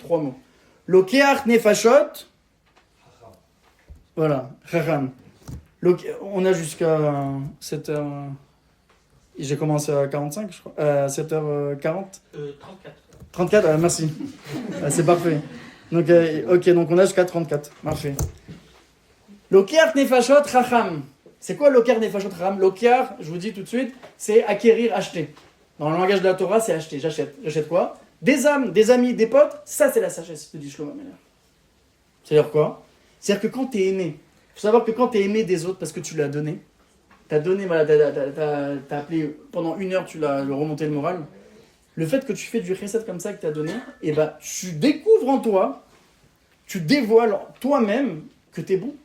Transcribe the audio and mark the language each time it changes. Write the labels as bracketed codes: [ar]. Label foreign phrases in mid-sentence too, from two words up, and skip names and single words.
[fr] 3 mots. [he] לוקח נפשות. [fr] Voilà. Chacham. On a jusqu'à 7h. J'ai commencé à 45, je crois. 7h40. 34. 34, merci. C'est parfait. Donc, ok, donc on a jusqu'à 34. Parfait. [he] לוקח נפשות חכם. [fr] C'est quoi [he] לוקח נפשות חכם? [fr] Lokeach, je vous dis tout de suite, c'est acquérir, acheter. Dans le langage de la Torah, c'est acheter. J'achète. J'achète quoi? Des âmes, des amis, des potes, ça c'est la sagesse, te dit Shlomo Ameler. C'est-à-dire quoi? C'est-à-dire que quand tu es aimé, il faut savoir que quand tu es aimé des autres parce que tu l'as donné, t'as donné, voilà, t'as appelé, pendant 1 heure, tu l'as remonté le moral, le fait que tu fais du chesed comme ça que tu as donné, et ben, tu découvres en toi, tu dévoiles toi-même que tu es bon.